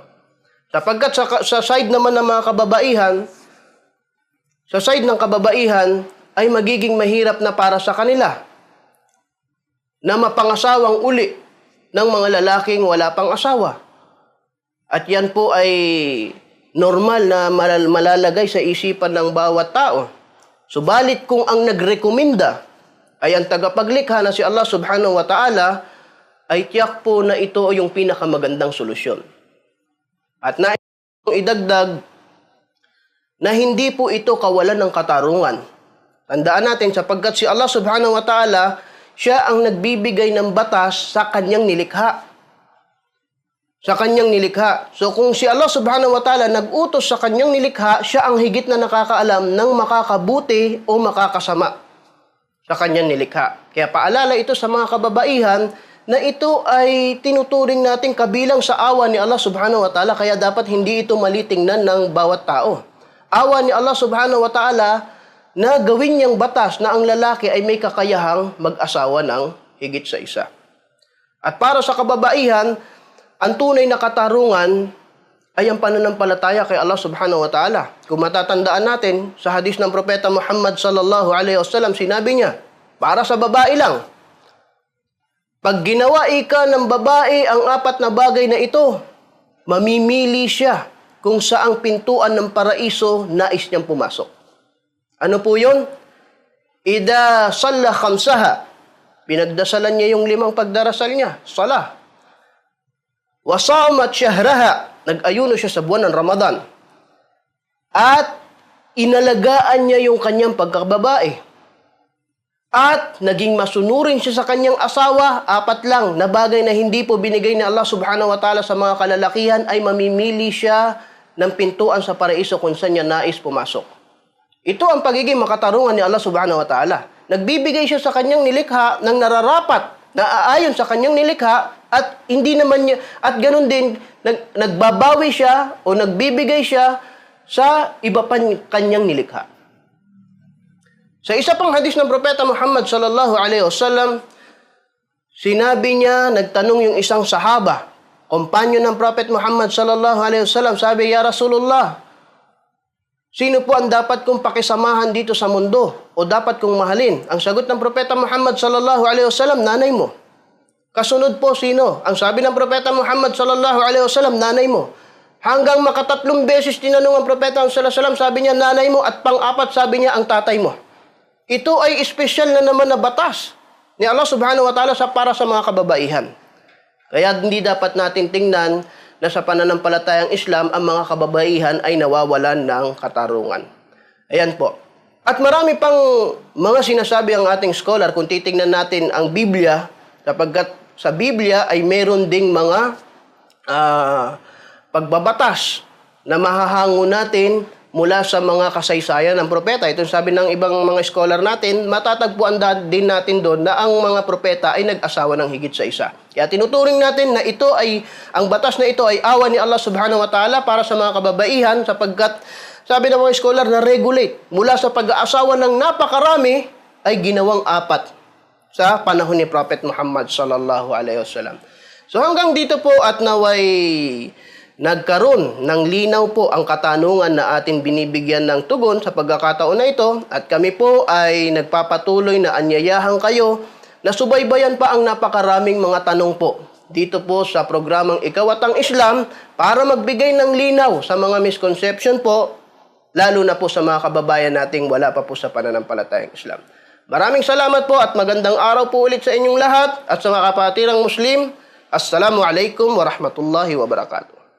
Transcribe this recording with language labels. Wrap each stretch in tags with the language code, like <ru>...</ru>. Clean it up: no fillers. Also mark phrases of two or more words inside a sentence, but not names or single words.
<tl>Sapagkat sa side naman ng mga kababaihan, sa side ng kababaihan ay magiging mahirap na para sa kanila na mapangasawang uli ng mga lalaking wala pang asawa. At yan po ay normal na malalagay sa isipan ng bawat tao. Subalit kung ang nagrekomenda ay ang tagapaglikha na si Allah</tl> <ar>سبحانه وتعالى,</ar> <tl>ay tiyak po na ito yung pinakamagandang solusyon. At idagdag na hindi po ito kawalan ng katarungan. Tandaan natin sapagkat si Allah</tl> <ar>سبحانه وتعالى,</ar> <tl>siya ang nagbibigay ng batas sa kanyang nilikha. Sa kanyang nilikha. So kung si Allah</tl> <ar>سبحانه وتعالى</ar> <tl>nag-utos sa kanyang nilikha, siya ang higit na nakakaalam ng makakabuti o makakasama sa kanyang nilikha. Kaya paalala ito sa mga kababaihan na ito ay tinuturing natin kabilang sa awa ni Allah</tl> <ar>سبحانه وتعالى,</ar> <tl>kaya dapat hindi ito malitingnan ng bawat tao. Awa ni Allah</tl> <ar>سبحانه وتعالى</ar> <tl>na gawin niyang batas na ang lalaki ay may kakayahang mag-asawa ng higit sa isa. At para sa kababaihan, ang tunay na katarungan ay ang pananampalataya kay Allah</tl> <ar>سبحانه وتعالى.</ar> <tl>Kung matatandaan natin, sa hadis ng Propeta Muhammad</tl> <ar>صلى الله عليه وسلم,</ar> <tl>sinabi niya, para sa babae lang, pag ginawa ng babae ang apat na bagay na ito, mamimili siya kung saang pintuan ng paraiso nais niyang pumasok. Ano po yun?</tl> <ar>إذا صلت خمسها.</ar> <tl>Pinagdasalan niya yung 5 pagdarasal niya.</tl> <ar>صلاة. وصامت شهرها.</ar> <tl>Nag-ayuno siya sa buwan ng Ramadan. At inalagaan niya yung kanyang pagkababae. At naging masunurin siya sa kanyang asawa. 4 lang na bagay na hindi po binigay ni Allah</tl> <ar>سبحانه وتعالى</ar> <tl>sa mga kalalakihan ay mamimili siya ng pintuan sa paraiso kung saan niya nais pumasok. Ito ang pagiging makatarungan ni Allah</tl> <ar>سبحانه وتعالى.</ar> <tl>Nagbibigay siya sa kanyang nilikha ng nararapat na aayon sa kanyang nilikha at hindi naman niya, at ganun din nagbabawi siya o nagbibigay siya sa iba pa kanyang nilikha. Sa isa pang hadis ng Propeta Muhammad</tl> <ar>صلى الله عليه وسلم,</ar> <tl>sinabi niya, nagtanong yung isang sahaba, kompanyo ng Prophet Muhammad</tl> <ar>صلى الله عليه وسلم,</ar> <tl>sabi,</tl> <ar>"يا رسول الله,</ar> <tl>sino po ang dapat kong pakisamahan dito sa mundo o dapat kong mahalin?" Ang sagot ng Propeta Muhammad</tl> <ar>صلى الله عليه وسلم,</ar> <tl>"Nanay mo." Kasunod po, sino? Ang sabi ng Propeta Muhammad</tl> <ar>صلى الله عليه وسلم,</ar> <tl>"Nanay mo." Hanggang makatatlong beses tinanong ang Propeta</tl> <ar>صلى الله عليه وسلم,</ar> <tl>sabi niya, "Nanay mo." At pang-apat, sabi niya, "Ang tatay mo." Ito ay espesyal na naman na batas ni Allah</tl> <ar>سبحانه وتعالى</ar> <tl>para sa mga kababaihan. Kaya hindi dapat natin tingnan na sa pananampalatayang Islam, ang mga kababaihan ay nawawalan ng katarungan. Ayan po. At marami pang mga sinasabi ang ating scholar kung titingnan natin ang Biblia, sapagkat sa Biblia ay meron ding mga pagbabatas na mahahango natin mula sa mga kasaysayan ng propeta. Ito sabi ng ibang mga scholar natin, matatagpuan din natin doon na ang mga propeta ay nag-asawa ng higit sa isa. Kaya tinuturing natin na ito ay, ang batas na ito ay awa ni Allah</tl> <ar>سبحانه وتعالى</ar> <tl>para sa mga kababaihan, sapagkat sabi ng mga scholar na regulate mula sa pag-aasawa ng napakarami ay ginawang 4 sa panahon ni Prophet Muhammad</tl> <ar>صلى الله عليه وسلم.</ar> <tl>So hanggang dito po at naway nagkaroon ng linaw po ang katanungan na ating binibigyan ng tugon sa pagkakataon na ito, at kami po ay nagpapatuloy na anyayahan kayo na subaybayan pa ang napakaraming mga tanong po dito po sa programang Ikaw at ang Islam para magbigay ng linaw sa mga misconception po, lalo na po sa mga kababayan nating wala pa po sa pananampalatayang Islam. Maraming salamat po at magandang araw po ulit sa inyong lahat at sa mga kapatirang Muslim.</tl> <ar>السلام عليكم ورحمة الله وبركاته.</ar>